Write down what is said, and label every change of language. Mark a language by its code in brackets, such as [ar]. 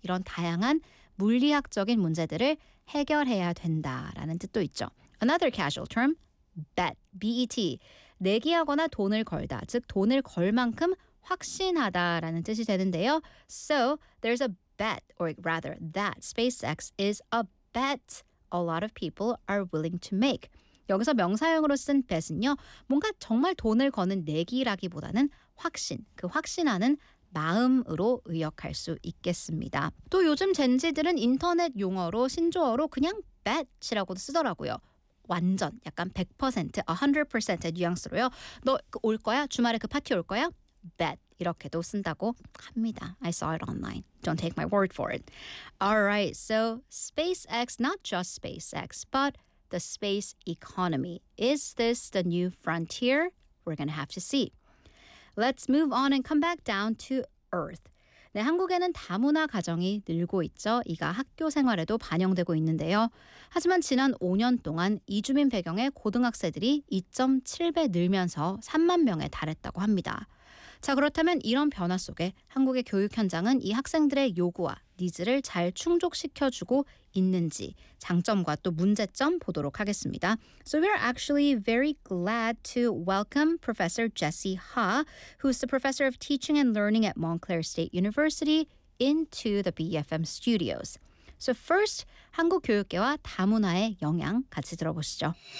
[ko] 이런 다양한 물리학적인 문제들을 해결해야 된다라는 뜻도 있죠. [en] Another casual term, bet, B-E-T. [ko] 내기하거나 돈을 걸다, 즉 돈을 걸 만큼 확신하다라는 뜻이 되는데요. [en] So there's a bet, or rather that SpaceX is a bet a lot of people are willing to make. [ko] 여기서 명사형으로 쓴 bet은요, 뭔가 정말 돈을 거는 내기라기보다는 확신, 그 확신하는 마음으로 의역할 수 있겠습니다. 또 요즘 젠지들은 인터넷 용어로 신조어로 그냥 bet이라고도 쓰더라고요. 완전, 약간 100%, 100%의 뉘앙스로요. 너 올 거야? 주말에 그 파티 올 거야? Bet 이렇게도 쓴다고 합니다. [en] I saw it online. Don't take my word for it. All right, so SpaceX, not just SpaceX, but the space economy. Is this the new frontier? We're going to have to see. Let's move on and come back down to Earth. [ko] 네, 한국에는 다문화 가정이 늘고 있죠. 이가 학교 생활에도 반영되고 있는데요. 하지만 지난 5년 동안 이주민 배경의 고등학생들이 2.7배 늘면서 3만 명에 달했다고 합니다. 자, 그렇다면 이런 변화 속에 한국의 교육 현장은 이 학생들의 요구와 니즈를 잘 충족시켜주고 있는지 장점과 또 문제점 보도록 하겠습니다. [en] So we are actually very glad to welcome Professor Jesse Ha, who's the Professor of Teaching and Learning at Montclair State University, into the BFM studios. So first, [ko] 한국 교육계와 다문화의 영향 같이 들어보시죠.